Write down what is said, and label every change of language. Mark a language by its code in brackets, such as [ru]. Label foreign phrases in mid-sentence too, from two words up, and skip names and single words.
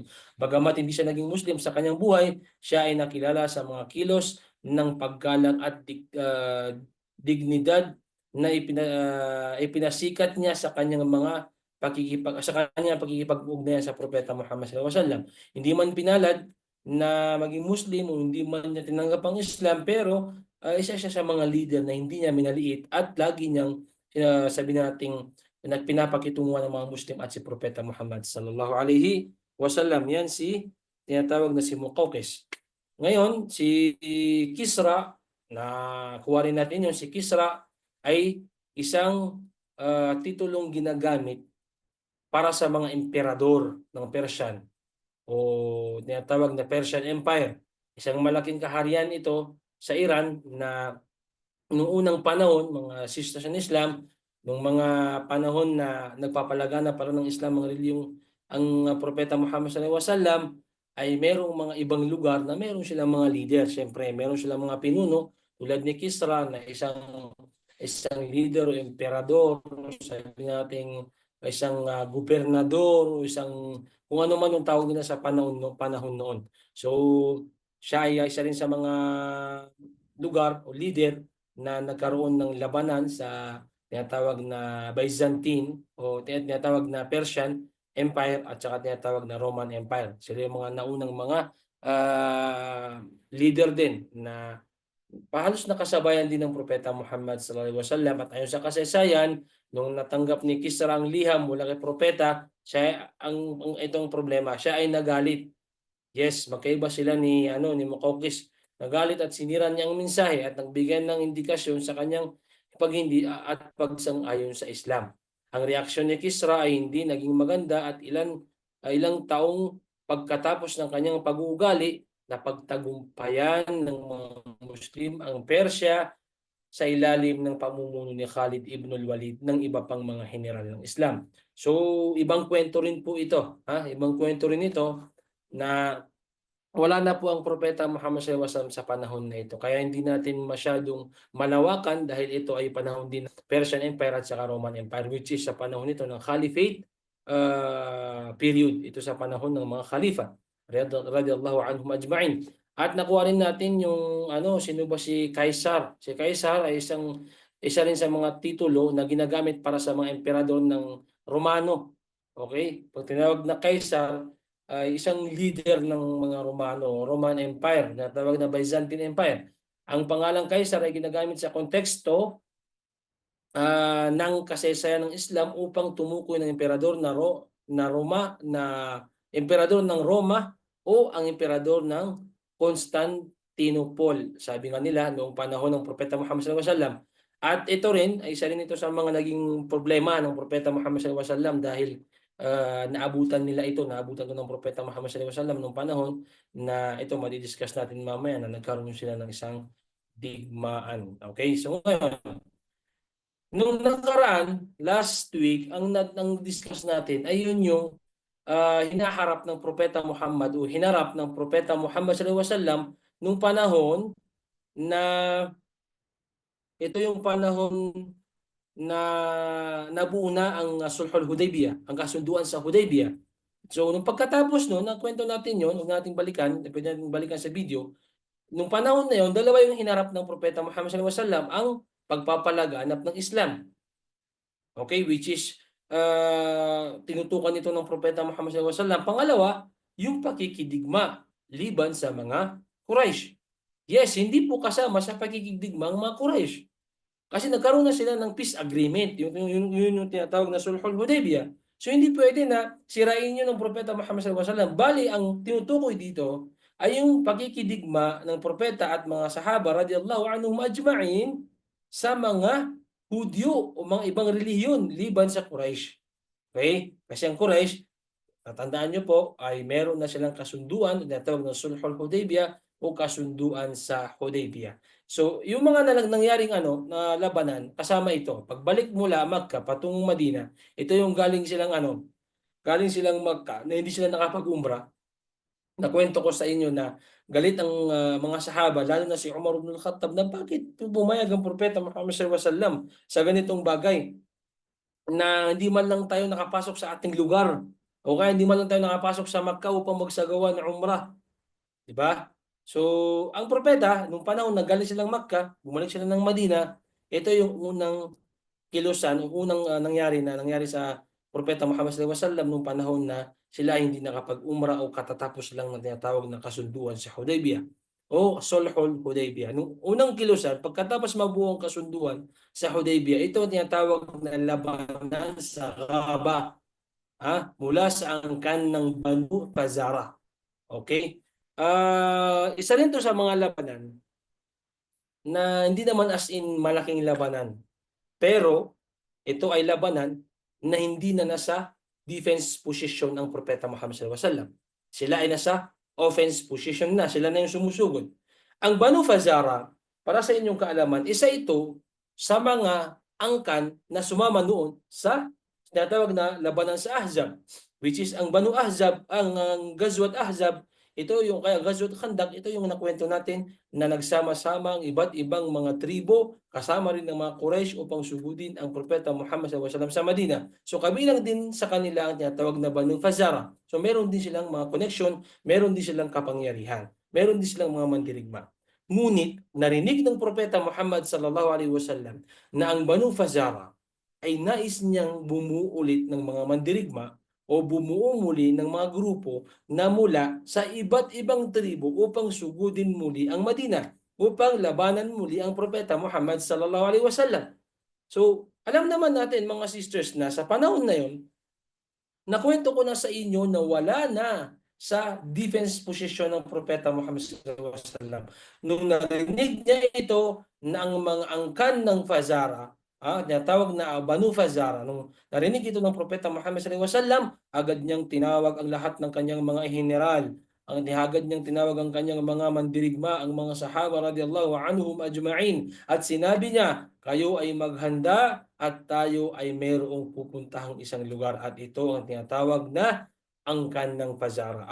[tl] Bagamat hindi siya naging Muslim sa kanyang buhay, siya ay nakilala sa mga kilos ng paggalang at dignidad na ipinasikat niya sa kanyang mga pakikipag-ugnayan sa Propeta Muhammad SAW. Hindi man pinalad na maging Muslim o hindi man niya tinanggap ang Islam, pero isa siya sa mga leader na hindi niya minaliit at lagi niyang sabi nating pinapakitunguhan ng mga Muslim at si Propeta Muhammad [ar] صلى الله عليه وسلم. [tl] Yan si tinatawag na si Muqawqis. Ngayon, si Kisra, na kuha rin natin yung si Kisra ay isang titulong ginagamit para sa mga emperador ng Persian o tinatawag na Persian Empire. Isang malaking kaharian ito sa Iran na noong unang panahon, mga sisters ng Islam, nung mga panahon na nagpapalagana pa rin ng Islam ang reliyong ang Propeta Muhammad [ar] صلى الله عليه وسلم, [tl] ay merong mga ibang lugar na meron silang mga leader. Siyempre, meron silang mga pinuno tulad ni Kisra na isang leader o emperador, sabi nating isang gobernador, o isang kung ano man yung tawag nila sa panahon noon. So, siya ay isa rin sa mga lugar o leader na nagkaroon ng labanan sa tinatawag na Byzantine o tinatawag na Persian Empire at saka tinatawag na Roman Empire. Sila yung mga naunang mga leader din na halos nakasabayan din ng Propeta Muhammad [ar] صلى الله عليه وسلم. [tl] At ayon sa kasaysayan, nung natanggap ni Kisra ang liham mula kay Propeta, siya itong problema, siya ay nagalit. Yes, magkaiba sila ni Muqawqis. Nagalit at sinira niya ang mensahe at nagbigay ng indikasyon sa kanyang paghindi at pagsang-ayon sa Islam. Ang reaksyon ni Kisra ay hindi naging maganda at ilang taong pagkatapos ng kanyang pag-uugali, napagtagumpayan ng mga Muslim ang Persya sa ilalim ng pamumuno ni Khalid ibn al-Walid ng iba pang mga general ng Islam. So, ibang kwento rin po ito. Ibang kwento rin ito na wala na po ang Propeta Muhammad [ar] صلى الله عليه وسلم [tl] sa panahon na ito. Kaya hindi natin masyadong malawakan dahil ito ay panahon din ng Persian Empire at saka Roman Empire, [en] which is [tl] sa panahon nito ng [en] Caliphate period. [tl] Ito sa panahon ng mga Khalifa [ar] رضي الله عنهم أجمعين. [tl] At nakuha rin natin yung sino ba si Caesar. Si Caesar ay isa rin sa mga titulo na ginagamit para sa mga emperador ng Romano. Okay? Pag tinawag na Caesar, ay isang leader ng mga Roman Empire na tawag na Byzantine Empire. Ang pangalang Caesar ay ginagamit sa konteksto ng kasaysayan ng Islam upang tumukoy ng emperador emperador ng Roma o ang emperador ng Constantinople. Sabi nga nila noong panahon ng Propeta Muhammad [ar] صلى الله عليه وسلم. [tl] At ito rin ay isa rin ito sa mga naging problema ng Propeta Muhammad [ar] صلى الله عليه وسلم [tl] dahil naabutan to ng Propeta Muhammad [ar] صلى الله عليه وسلم [tl] noong panahon na ito madidiscuss natin mamaya na nagkaroon sila ng isang digmaan. Okay, so ngayon, nung nakaraan, [en] last week, [tl] ang discuss natin ay yun yung hinaharap ng Propeta Muhammad o hinarap ng Propeta Muhammad [ar] صلى الله عليه وسلم [tl] nung panahon na ito yung panahon na nabuo na ang Sulhul Hudaybiyah, ang kasunduan sa Hudaybiyah. So, nung pagkatapos noon, kwento natin yun, huwag nating balikan, pwede natin balikan sa video. Nung panahon na yun, dalawa yung hinarap ng Propeta Muhammad [ar] صلى الله عليه وسلم, [tl] ang pagpapalaganap ng Islam. Okay, [en] which is [tl] tinutukan nito ng Propeta Muhammad [ar] صلى الله عليه وسلم. [tl] Pangalawa, yung pakikidigma liban sa mga Quraysh. Yes, hindi po kasama sa pakikidigma ang mga Quraysh. Kasi nagkaroon na sila ng [en] peace agreement, [tl] yung tinatawag na Sulhul Hudaybiyah. So hindi pwede na sirain yun ng Propeta Muhammad [ar] صلى الله عليه وسلم. [tl] Bali, ang tinutukoy dito ay yung pakikidigma ng propeta at mga sahaba [ar] رضي الله عنهم أجمعين [tl] sa mga Hudyo o mga ibang relihiyon liban sa Quraysh. Okay? Kasi ang Quraysh, tatandaan nyo po, ay meron na silang kasunduan na tawag ng Sulhul Hudaybiyah o kasunduan sa Hudaybiyah. So, yung mga nangyaring na labanan, kasama ito. Pagbalik mula Makkah patungong Madina, ito yung galing silang Makkah na hindi sila nakapag-umrah. Nakwento ko sa inyo na galit ang mga sahaba, lalo na si Umar ibn al-Khattab, na bakit pumayag ang Propeta Muhammad [ar] صلى الله عليه وسلم [tl] sa ganitong bagay na hindi man lang tayo nakapasok sa ating lugar o kaya hindi man lang tayo nakapasok sa Makkah upang magsagawa ng umrah. Diba? So, ang propeta, nung panahon na galing silang Makkah, bumalik sila ng Madina, ito yung unang kilusan, yung unang nangyari sa Propeta Muhammad [ar] صلى الله عليه وسلم [tl] nung panahon na sila hindi nakapag-umrah o katatapos lang na tinatawag na kasunduan sa Hudaybiyah. o Sulhul Hudaybiyah. Nung unang kilusan, pagkatapos mabuo ang kasunduan sa Hudaybiyah, ito ang tinatawag na labanan sa Aqaba, mula sa angkan ng Banu Fazara. Okay? Isa rin to sa mga labanan na hindi naman [en] as in [tl] malaking labanan. Pero ito ay labanan na hindi na nasa [en] defense position [tl] ng Propeta Muhammad [ar] صلى الله عليه وسلم. [tl] Sila ay nasa [en] offense position [tl] na. Sila na yung sumusugod. Ang Banu Fazara, para sa inyong kaalaman, isa ito sa mga angkan na sumama noon sa tinatawag na labanan sa Ahzab, [en] which is [tl] ang Banu Ahzab, ang Ghazwat Ahzab, ito yung kaya Ghazwat Khandaq, ito yung nakwento natin na nagsama-sama ang iba't ibang mga tribo, kasama rin ng mga Quraysh upang sugudin ang Propeta Muhammad SAW sa Madina. So kabilang din sa kanila ang tinatawag na Banu Fazara. So meron din silang mga connection, meron din silang kapangyarihan, meron din silang mga mandirigma. Ngunit narinig ng Propeta Muhammad SAW na ang Banu Fazara ay nais niyang bumuo ulit ng mga mandirigma o bumuo muli ng mga grupo na mula sa iba't ibang tribo upang sugudin muli ang Madina, upang labanan muli ang Propeta Muhammad [ar] صلى الله عليه وسلم. [tl] So, alam naman natin mga sisters na sa panahon na yon, nakwento ko na sa inyo na wala na sa [en] defense position [tl] ng Propeta Muhammad [ar] صلى الله عليه وسلم. [tl] Nung narinig niya ito na ang mga angkan ng Fazara, tinatawag na Banu Fazara, nung narinig ito ng Propeta Muhammad [ar] صلى الله عليه وسلم, [tl] agad niyang tinawag ang lahat ng kanyang mga general, agad niyang tinawag ang kanyang mga mandirigma, ang mga sahaba [ar] رضي الله عنهم أجمعين, [tl] at sinabi niya, kayo ay maghanda at tayo ay mayroong pupuntahang isang lugar, at ito ang tinatawag na angkan ng Fazara.